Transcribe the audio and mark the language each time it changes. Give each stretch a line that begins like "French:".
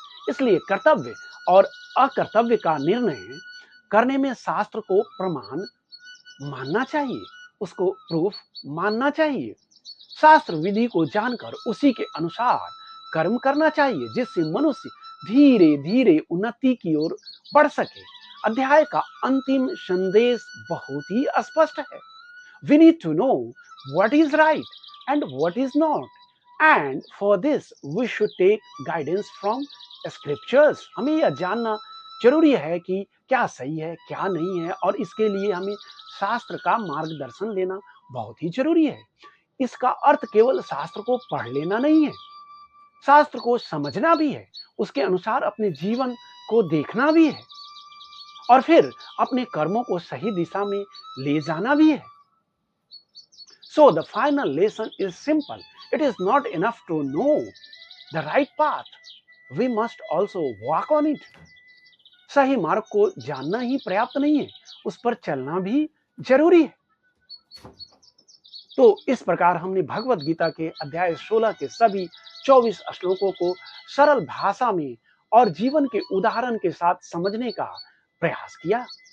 Hindi: इसलिए कर्तव्य और अकर्तव्य का निर्णय करने में शास्त्र को प्रमाण मानना चाहिए, उसको प्रूफ मानना चाहिए। शास्त्र विधि को जानकर उसी के अनुसार कर्म करना चाहिए, जिससे मनुष्य धीरे धीरे उन्नति की ओर बढ़ सके। अध्याय का अंतिम संदेश बहुत ही स्पष्ट है।
English: We need to know what is right and what is not, and for this we should take guidance from scriptures.
Hindi: हमें यह जानना जरूरी है कि क्या सही है, क्या नहीं है, और इसके लिए हमें शास्त्र का मार्गदर्शन लेना बहुत ही जरूरी है। इसका अर्थ केवल शास्त्र को पढ़ लेना नहीं है, शास्त्र को समझना भी है, उसके अनुसार अपने जीवन को देखना भी है और फिर अपने कर्मों को सही दिशा में ले जाना भी है।
English: So the final lesson is simple. It is not enough to know the right path. We must also walk on it.
Hindi: सही मार्ग को जानना ही पर्याप्त नहीं है, उस पर चलना भी जरूरी है। तो इस प्रकार हमने भगवत गीता के अध्याय 16 के सभी 24 श्लोकों को सरल भाषा में और जीवन के उदाहरण के साथ समझने का प्रयास किया।